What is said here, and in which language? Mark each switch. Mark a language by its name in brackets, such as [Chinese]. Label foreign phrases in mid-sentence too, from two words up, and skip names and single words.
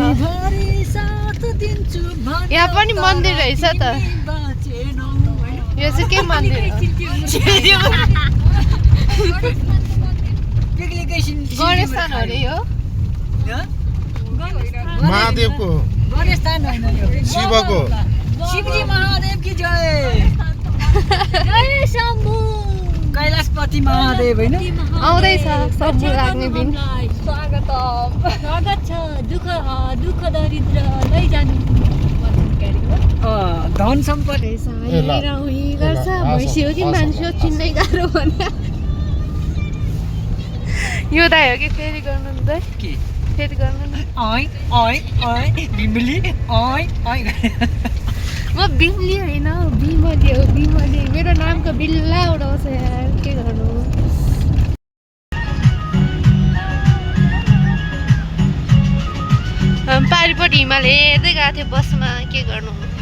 [Nepali] यहाँ पनि मन्दिर रहेछ त। यो चाहिँ के मन्दिर हो? गणेश स्थान हो अरे यो। महादेवको गणेश स्थान होइन यो, शिवको [Hindi] शिवजी महादेव की जय। [Nepali] कैलाशपति महादेव होइन। आउँदैछ सब्जी लाग्ने दिन। स्वागत छ। दुःख दरिद्र लैजानु धन सम्पत्ति गर्छ भैँसी हो कि मान्छे हो चिन्नै गाह्रो भने। यो दाइ हो कि फेरि गर्नु नि दाइ, के फेरि गर्नु नि। ओइ ओइ ओइ बिमली ओइ ओइ। म बिमली होइन, बिमली हो बिमली। मेरो नामको बिल्ला उडाउँछ यार, के गर्नु। पारिपट्टि हिमाल हेर्दै गएको थियो बसमा, के गर्नु।